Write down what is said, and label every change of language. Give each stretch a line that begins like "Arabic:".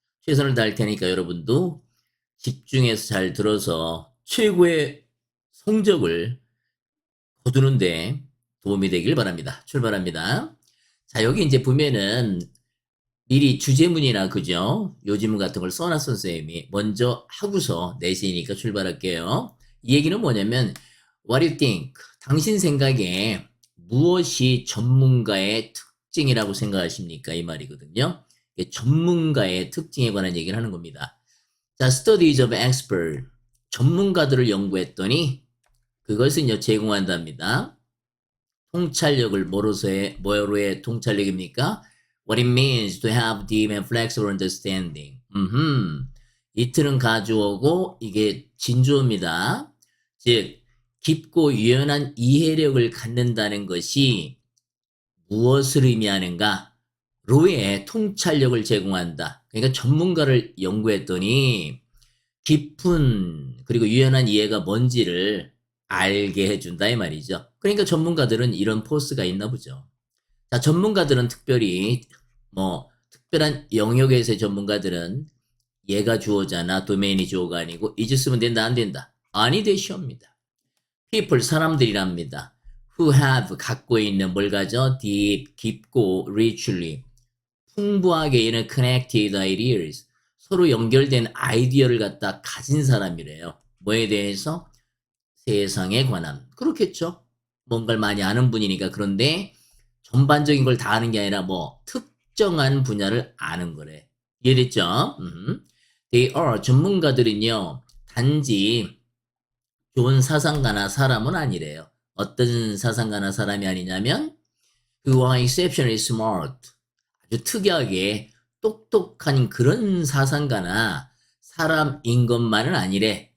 Korean: 최선을 다할 테니까 여러분도 집중해서 잘 들어서 최고의 성적을 거두는데 도움이 되길 바랍니다. 출발합니다. 자, 여기 이제 보면은 미리 주제문이나 그죠? 요지문 같은 걸 써놨어 쌤이. 먼저 하고서 내시니까 출발할게요. 이 얘기는 뭐냐면
English: What do you think?
Korean: 당신 생각에 무엇이 전문가의 특징이라고 생각하십니까? 이 말이거든요. 전문가의 특징에 관한 얘기를 하는 겁니다. 자,
English: studies of expert.
Korean: 전문가들을 연구했더니 그것은요 제공한답니다. 통찰력을 뭐로의 통찰력입니까?
English: What it means to have deep and flexible understanding.
Korean: 이 틀은 가주어고 이게 진주어입니다. 즉 깊고 유연한 이해력을 갖는다는 것이 무엇을 의미하는가? 로의 통찰력을 제공한다. 그러니까 전문가를 연구했더니 깊은 그리고 유연한 이해가 뭔지를 알게 해준다 이 말이죠. 그러니까 전문가들은 이런 포스가 있나 보죠. 자, 전문가들은 특별히 특별한 영역에서의 전문가들은 얘가 주어잖아. 도메인이 주어가 아니고 이즈 쓰면 된다 안 된다. 아니 되시옵니다. people 사람들이랍니다.
English: who have
Korean: 갖고 있는 뭘 가져? deep 깊고 richly 풍부하게 있는
English: connected ideas
Korean: 서로 연결된 아이디어를 갖다 가진 사람이래요. 뭐에 대해서? 세상에 관한. 그렇겠죠. 뭔가를 많이 아는 분이니까. 그런데 전반적인 걸 다 아는 게 아니라 특정한 분야를 아는 거래. 이해됐죠?
English: They are
Korean: 전문가들은요. 단지 좋은 사상가나 사람은 아니래요. 어떤 사상가나 사람이 아니냐면
English: who are exceptionally smart.
Korean: 아주 특이하게 똑똑한 그런 사상가나 사람인 것만은 아니래.